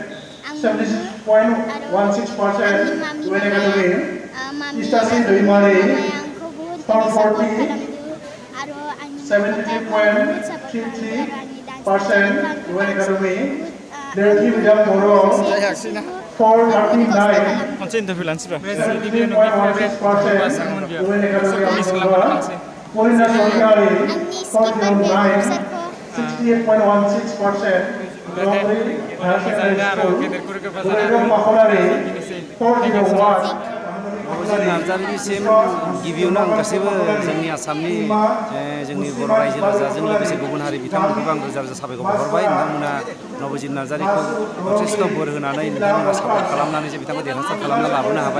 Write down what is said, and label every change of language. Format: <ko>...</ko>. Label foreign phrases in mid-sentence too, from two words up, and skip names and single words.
<en>76.16% UN Academy, Istasi Dulmari, 440, 73.33% UN Academy, Delhi Vidya Moro, 439, 73.16% UN Academy, Polina Sorkari, 409, 68.16%, Gomri Higher Secondary School, Gulegram Makolari, 401,</en> <brx>नबजित नार्जारिनिसिम गिबियावनो आं गासैबो जोंनि आसामनि जोंनि बर' रायजो राजाजों लोगोसे गुबुन हारि बिथांमोनखौबो आं रोजा रोजा साबायखर बावहरबाय। नोंथांमोना नबजित नार्जारिखौ जथेस्थ' बोर होनानै नोंथांमोना सापर्ट खालामनानै जे बिथांखौ देरहासार खालामना लाबोनो हाबाय।</brx>